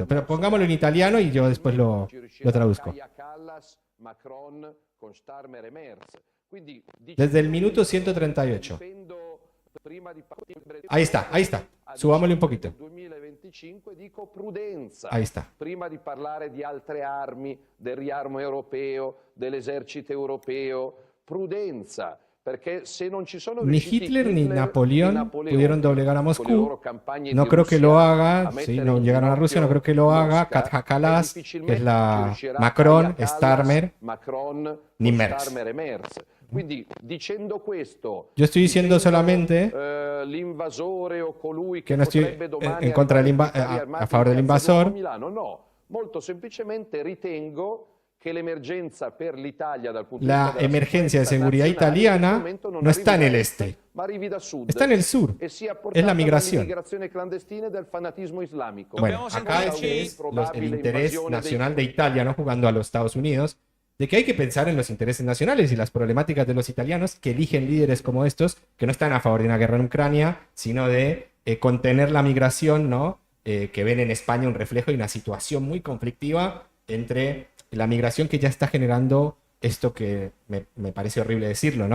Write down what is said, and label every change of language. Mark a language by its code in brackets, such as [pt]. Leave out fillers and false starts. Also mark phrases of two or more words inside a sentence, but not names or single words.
[es] Pero pongámoslo en italiano y yo después lo traduzco. Desde el minuto 138. Ahí está. Subámosle un poquito. Ahí está. [it] Prima di parlare di altre armi, del riarmo europeo, dell'esercito europeo, prudenza. [es] Ni Hitler ni Napoleón pudieron doblegar a Moscú. No creo que lo haga. Si no llegaron a Rusia, no creo que lo haga Kaja Kallas, que es la Macron, Starmer, ni Merz. [it] Quindi dicendo questo, [es] Yo estoy diciendo solamente [it] l'invasore o colui [es] que [it] che [es] no estoy [it] potrebbe domani [es] en contra del [it] arrivare con i carri [es] a [it] armati [es] favor del [it] in Piazza Duomo a [es] invasor. [it] Milano, no, molto semplicemente ritengo che l'emergenza per l'Italia dal punto di [es] La [it] vista della [es] emergencia de [it] sicurezza [es] seguridad [it] nazionale in questo [es] italiana [it] momento non [es] no está en [it] arrivi [es] el [it] da [es] este, [it] ma arrivi da sud [es] está en el sur. [it] e sia [es] Es [it] portata [es] la [it] dall'immigrazione [es] migración. [it] clandestina e del fanatismo islamico. [es] Bueno, acá es el interés nacional de Italia, ¿no? Jugando a los Estados Unidos, de que hay que pensar en los intereses nacionales y las problemáticas de los italianos que eligen líderes como estos, que no están a favor de una guerra en Ucrania, sino de contener la migración, ¿no? Que ven en España un reflejo y una situación muy conflictiva entre la migración que ya está generando esto que me parece horrible decirlo, ¿no?